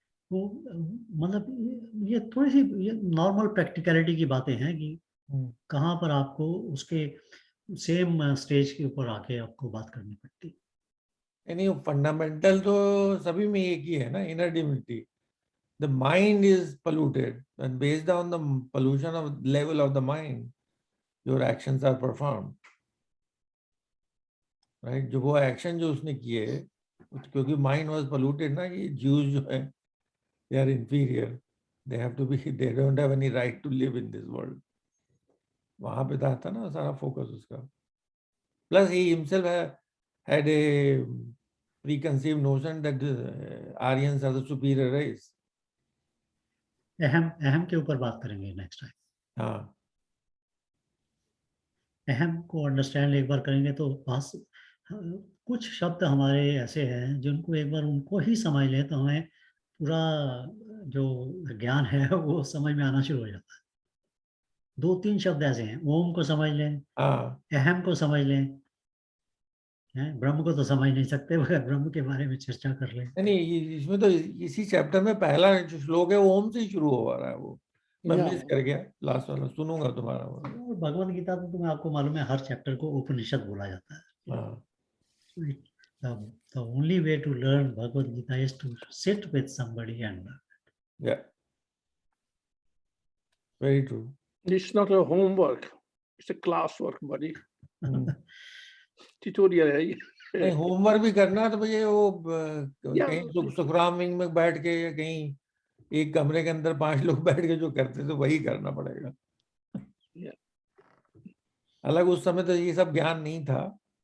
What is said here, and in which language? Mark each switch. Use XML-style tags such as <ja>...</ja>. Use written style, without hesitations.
<hi>वो मतलब ये थोड़ी सी ये नॉर्मल प्रैक्टिकलिटी की बातें हैं कि कहाँ पर आपको उसके सेम स्टेज के ऊपर आके आपको बात करनी पड़ती। नहीं, फंडामेंटल तो सभी में एक ही है ना, inner divinity.</hi> <en>The mind is polluted, and based on the pollution of level of the mind, your actions are performed. Right?</en> <hi>जो वो एक्शन जो उसने किए, क्योंकि</hi> <en>mind was polluted</en> <hi>ना, ये ज्यूज जो है</hi> <en>they are inferior, they have to be, they don't have any right to live in this world.</en> <hi>वहां पे था ना सारा फोकस उसका।</hi> <en>Plus, he himself had a preconceived notion that Aryans are the superior race.</en> <hi>अहम के ऊपर बात करेंगे नेक्स्ट टाइम। हाँ, अहम को अंडरस्टैंड एक बार करेंगे तो बस कुछ शब्द हमारे ऐसे हैं जिनको एक बार उनको ही समझ लें तो हमें पूरा जो ज्ञान है वो समझ में आना शुरू हो जाता है। 2-3 शब्द ऐसे हैं, ओम को समझ लें, हाँ, अहम को समझ लें, ब्रह्म को तो समझ नहीं सकते मगर ब्रह्म के बारे में चर्चा कर लें। नहीं, इसमें तो इसी चैप्टर में पहला जो श्लोक है वो ओम से ही शुरू हो रहा है। वो मैं</hi> <en>Yeah.</en> <hi>मिस कर गया लास्ट वाला, सुनूंगा तुम्हारा वो। और भगवत गीता तो तुम्हें आपको मालूम है हर चैप्टर को उपनिषद बोला जाता है। हाँ,</hi> <en>The only way to learn Bhagavad Gita is to sit with somebody and learn. yeah, very true. It's not a homework, it's a class work, buddy.</en> <hi>Tutorial है ये। नहीं, होमवर्क भी करना तो भैया वो या, कहीं सुखराम विंग में बैठ के या कहीं एक कमरे के अंदर 5 लोग बैठ के जो करते थे वही करना पड़ेगा।</hi> <en>Yeah.</en> <hi>अलग उस समय तो ये सब ज्ञान नहीं था।</hi>